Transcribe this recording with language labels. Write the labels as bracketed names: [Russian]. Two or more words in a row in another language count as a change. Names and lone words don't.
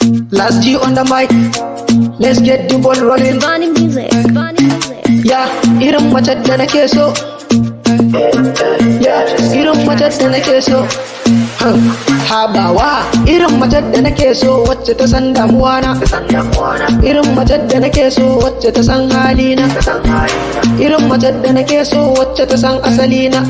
[English] Last G on the mic. Let's get the ball rolling. Bunny music, bunny music. [Hausa] Ya, irin mace da nake so. Ya, irin mace da nake so. Huh. Habawa, irin mace da nake so, wacce ta san damuwa na. Irin mace da nake so, wacce ta san hali na. Irin mace da nake so, wacce ta san asali na.